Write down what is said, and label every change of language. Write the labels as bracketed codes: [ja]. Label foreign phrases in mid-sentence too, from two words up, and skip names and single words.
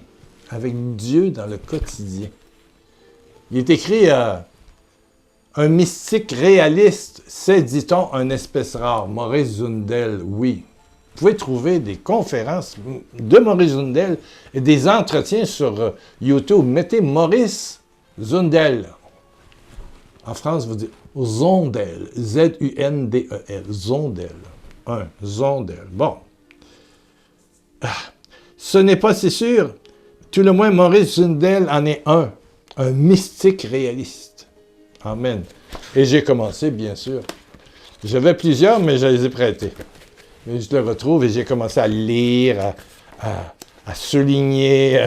[fr] Avec Dieu dans le quotidien. Il est écrit un mystique réaliste, c'est, dit-on, une espèce rare. Maurice Zundel, oui. Vous pouvez trouver des conférences de Maurice Zundel et des entretiens sur YouTube. Mettez Maurice Zundel. En France, vous dites Zondel. Z-U-N-D-E-L. Zondel. Zondel. Bon. Ce n'est pas si sûr. Tout le moins, Maurice Zundel en est un. Un mystique réaliste. Amen. Et j'ai commencé, bien sûr. J'avais plusieurs, mais je les ai prêtés. Et je le retrouve et j'ai commencé à lire, à souligner.